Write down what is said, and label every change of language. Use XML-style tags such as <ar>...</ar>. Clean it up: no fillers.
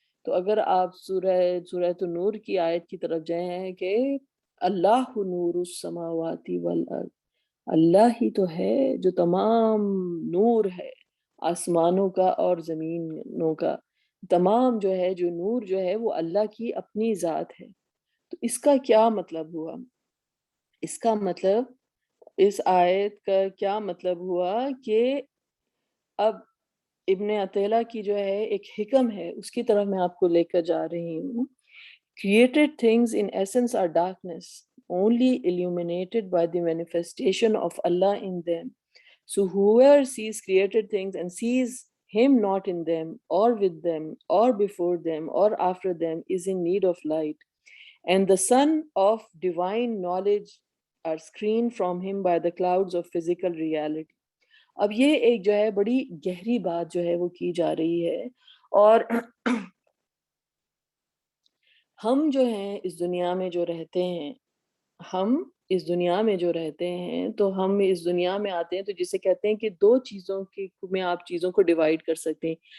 <ur>تو اگر آپ سورہ نور کی آیت کی طرف جائیں کہ</ur> <ar>اللہ نور السماوات والارض،</ar> <ur>اللہ ہی تو ہے جو تمام نور ہے آسمانوں کا اور زمینوں کا، تمام جو ہے جو نور جو ہے وہ اللہ کی اپنی ذات ہے. تو اس کا کیا مطلب ہوا؟ اس کا مطلب، اس آیت کا کیا مطلب ہوا کہ اب ابن عطیلہ کی جو ہے ایک حکم ہے اس کی طرف میں آپ کو لے کر جا رہی ہوں.</ur> <en>Created things in essence are darkness, only illuminated by the manifestation of Allah in them. So whoever sees created things and sees him not in them or with them or before them or after them is in need of light. And the sun of divine knowledge are screened from him by the clouds of physical reality.</en> <ur>اب یہ ایک جو ہے بڑی گہری بات جو ہے وہ کی جا رہی ہے. اور ہم جو ہیں اس دنیا میں جو رہتے ہیں، ہم اس دنیا میں جو رہتے ہیں تو ہم اس دنیا میں آتے ہیں تو جسے کہتے ہیں کہ دو چیزوں کی میں آپ چیزوں کو ڈیوائیڈ کر سکتے ہیں.</ur>